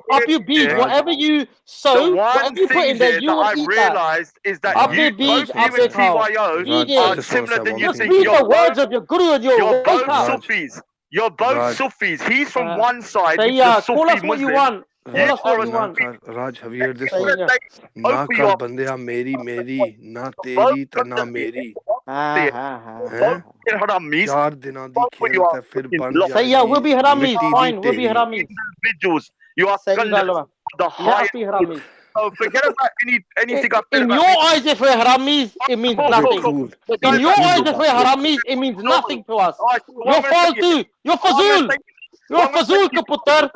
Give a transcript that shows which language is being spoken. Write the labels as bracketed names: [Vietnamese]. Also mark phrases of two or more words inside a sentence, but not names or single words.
[Punjabi] ਆਪੇ ਬੀਜ, [English] whatever you sow, whatever you put in there, you will eat that. Realized is that [Punjabi] ਆਪੇ ਬੀਜ, ਆਪੇ ਖਾਓ. [English] are similar than you Just think. read the words of your guru and You're both Sufis. You're both Sufis. He's from one side, which is a Sufi call us what you want. Call us what you want. Raj, have you heard this one? [Punjabi] ਨਾ ਕਰ ਬੰਦਿਆ ਮੇਰੀ, ਨਾ ਤੇਰੀ ਤਾਂ ਨਾ ਮੇਰੀ. 4 ਦਿਨਾਂ ਦੀ ਖੇਲ ਤੇ ਫਿਰ ਬਨ जाएगी. [English] We'll be haramis. Fine, we'll be haramis. Individuals, you are the highest. So forget about anything I said. In your eyes, if we're haramis, it means nothing. In your eyes, if we're haramis, it means nothing to us. You're faltu. You're fazul. You're fazul, kaputar.